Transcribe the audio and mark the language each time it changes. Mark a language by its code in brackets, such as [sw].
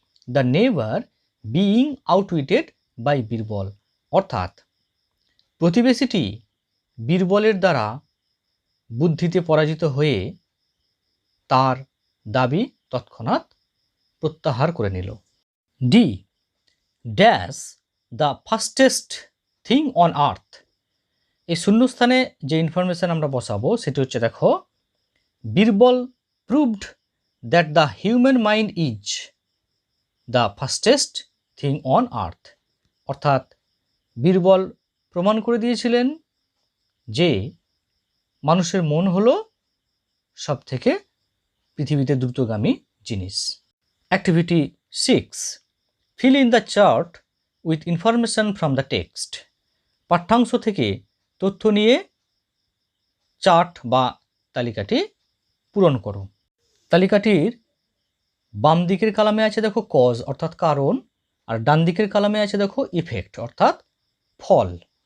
[en] the never being outwitted by Birbal, [bn] অর্থাৎ প্রতিবেশীটি বীরবলের দ্বারা বুদ্ধিতে পরাজিত হয়ে তার দাবি তৎক্ষণাৎ প্রত্যাহার করে নিল। D. [en] Dash the fastest thing on earth. [bn] এই শূন্যস্থানে যে ইনফরমেশন আমরা বসাবো সেটি হচ্ছে, দেখো, [en] Birbal proved that the human mind is the fastest thing on earth. [bn] অর্থাৎ বীরবল প্রমাণ করে দিয়েছিলেন যে মানুষের মন হলো সব থেকে পৃথিবীতে দ্রুতগামী জিনিস। [en] Activity 6, fill in the chart with information from the text. [bn] পাঠ্যাংশ থেকে তথ্য নিয়ে চার্ট বা তালিকাটি পূরণ করো। তালিকাটির বাম দিকের কলামে আছে দেখো কজ অর্থাৎ কারণ, আর ডান দিকের কলামে আছে দেখো ইফেক্ট অর্থাৎ ফল।